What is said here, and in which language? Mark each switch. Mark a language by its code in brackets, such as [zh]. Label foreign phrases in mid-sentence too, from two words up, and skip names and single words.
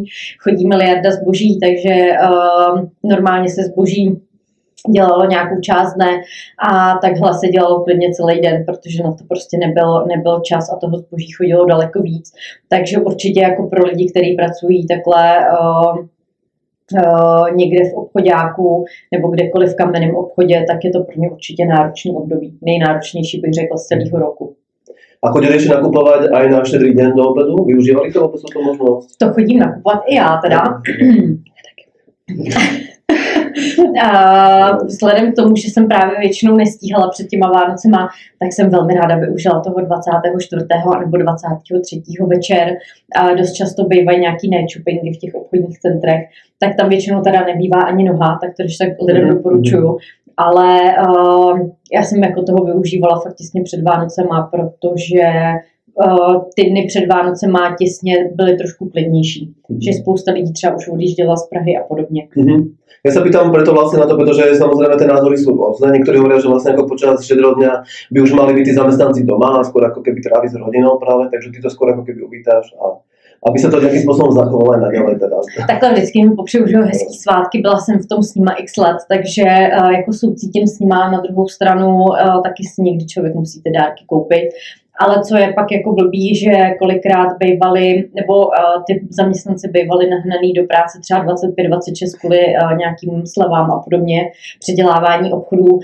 [cs] Chodí miliarda zboží, takže normálně se zboží dělalo nějakou část dne a takhle se dělalo klidně celý den, protože na to prostě nebyl čas a toho zboží chodilo daleko víc. Takže určitě jako pro lidi, kteří pracují takhle někde v obchodáku nebo kdekoliv v kamenném obchodě, tak je to pro ně určitě náročný období. Nejnáročnější bych řekla z celého roku. [sk] A chodili ešte nakupovať aj na štedrý deň do obedu? Využívali to vôbec tú možnosť? [cs] To chodím nakupovat i já teda. Vzhledem k tomu, že jsem právě většinou nestíhala před těma Vánocema, tak jsem velmi ráda využila toho 24. nebo 23. večer. Dost často bývají nějaký [en] night shoppingy [cs] v těch obchodních centrech, tak tam většinou teda nebývá ani noha, tak to když tak lidem doporučuju. Ale já jsem jako toho využívala fakt těsně před Vánocema, protože ty dny před Vánocema těsně byly trošku klidnější. Že spousta lidí třeba už odjížděla z Prahy a podobně. [sk] Ja sa pýtam preto vlastne na to, pretože samozrejme tie názory sú rôzne. Niektorí hovoria, že vlastne ako počas štedrého dňa by už mali byť tí zamestnanci doma a skôr ako keby tráviť s rodinou práve, takže ty to skôr ako keby uvítáš a aby sa to nejakým spôsobom zachovalo aj naďalej teda. [cs] Takhle vždycky mi popřeju, že hezký svátky, byla jsem v tom s nima x let, takže jako soucítím s nima, na druhou stranu taky si někdy člověk musí ty dárky koupit. Ale co je pak jako blbý, že kolikrát bývali, nebo ty zaměstnanci bývali nahnaný do práce třeba 25-26 kvůli nějakým slevám a podobně, předělávání obchodů.